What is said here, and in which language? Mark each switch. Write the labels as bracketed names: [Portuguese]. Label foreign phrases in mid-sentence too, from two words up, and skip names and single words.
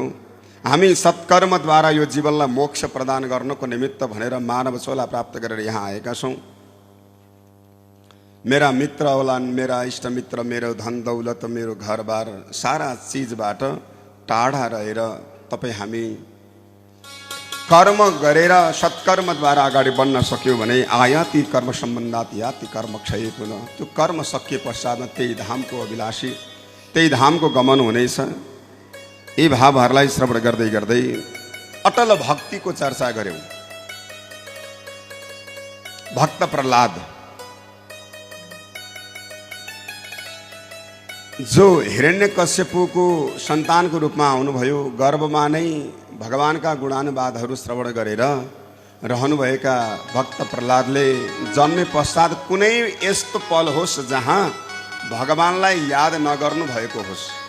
[Nepali] हामी सत्कर्मद्वारा यो जीवनलाई मोक्ष प्रदान गर्नको निमित्त भनेर मानव चोला प्राप्त गरेर यहाँ आएका छौँ। मेरा मित्र औलान, मेरा इष्टमित्र, मेरो धन दौलत, मेरो घरबार, सारा चिजबाट टाढा रहेर तपाईँ हामी कर्म गरेर सत्कर्मद्वारा अगाडि बढ्न सक्यो भने [Sanskrit] आयाति कर्म सम्बन्धात याति कर्म क्षय पुनः। [Nepali] त्यो कर्म सकिए पश्चातमा त्यही धामको अभिलाषी, त्यही धामको गमन हुनेछ। यी भावहरूलाई श्रवण गर्दै गर्दै अटल भक्तिको चर्चा गर्यौं। भक्त प्रहलाद जो हिरण्यकश्यपको सन्तानको रूपमा आउनुभयो, गर्भमा नै भगवानका गुणानुवादहरू श्रवण गरेर रहनुभएका भक्त प्रहलादले जन्मे पश्चात कुनै यस्तो पल होस् जहाँ भगवानलाई याद नगर्नु भएको होस्।